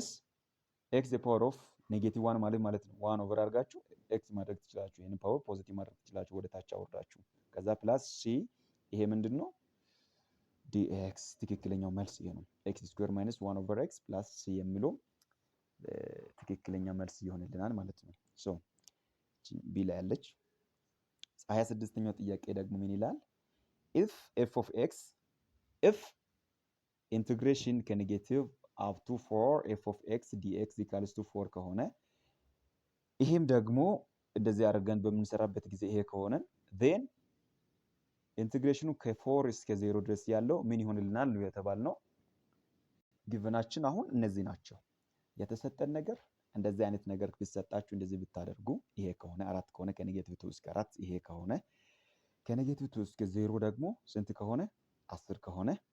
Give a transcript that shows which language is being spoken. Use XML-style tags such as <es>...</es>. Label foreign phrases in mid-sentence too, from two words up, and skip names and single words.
<en>x the power of negative 1</en> <am>ማለት ነው 1 ኦቨር አድርጋችሁ ኤክስ ማድረግ ትችላላችሁ። ይሄንን</am> <en>power positive</en> <am>ማድረግ ትችላላችሁ ወደ ታች አወርዳችሁ። ከዛ</am> <en>plus c</en> <am>ይሄ ምንድነው ዲኤክስ ትክክለኛው መልስ ይሄ ነው።</am> <en>x square minus 1 over x plus c</en> <am>የሚለው ትክክለኛ መልስ ይሆንልናል ማለት ነው። ሶ ቢ ላይ ያለች 26ኛው ጥያቄ ደግሞ ምን ይላል?</am> <en>if f of x if ኢንቴግሬሽን ከኔጌቲቭ up to 4 f of x dx equals to</en> <am>4 ከሆነ ይሄም ደግሞ እንደዚህ አድርገን በምንሰራበት ጊዜ ይሄ ከሆነ then ኢንቴግሬሽኑ ከ4 እስከ 0 ድረስ ያለው ምን ይሆንልናል የተባልነው ጊቨናችን አሁን እነዚህ ናቸው። የተሰጠን ነገር እንደዚህ አይነት ነገር ቢሰጣችሁ እንደዚህ ብታደርጉ ይሄ ከሆነ 4 ከሆነ ከኔጌቲቭ 2 እስከ 4 ይሄ ከሆነ ከኔጌቲቭ 2 እስከ 0 ደግሞ ስንት ከሆነ 10 ከሆነ</am>